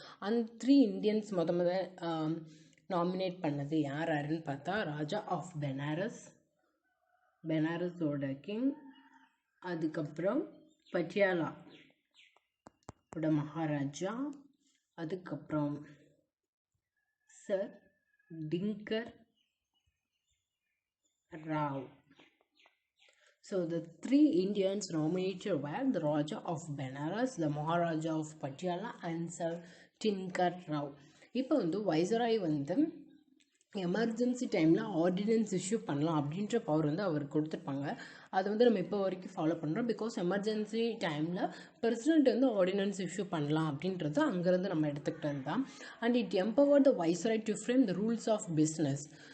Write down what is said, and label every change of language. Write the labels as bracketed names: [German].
[Tamil] அந்த 3 இந்தியன்ஸ் முத நாமினேட் பண்ணது யாருன்னு பார்த்தா, ராஜா ஆஃப் பெனாரஸோட கிங், அதுக்கப்புறம் பட்டியாலா மகாராஜா, அதுக்கப்புறம் sir tinker Rao. [English] So the 3 Indians nominated were the Raja of Benares, the Maharaja of Patiala and Sir Tinker Rao. [Tamil] இப்போ வந்து வைஸ்ராய் வந்து எமர்ஜென்சி டைமில் ஆர்டினன்ஸ் இஷ்யூ பண்ணலாம் அப்படின்ற பவர் வந்து அவர் கொடுத்துருப்பாங்க. அதை வந்து நம்ம இப்போ வரைக்கும் ஃபாலோ பண்ணுறோம். பிகாஸ் எமர்ஜென்சி டைமில் பிரசிடென்ட் வந்து ஆர்டினன்ஸ் இஷ்யூ பண்ணலாம் அப்படின்றது அங்கேருந்து நம்ம எடுத்துக்கிட்டது தான். [English] And it empower the viceroy to frame the rules of business.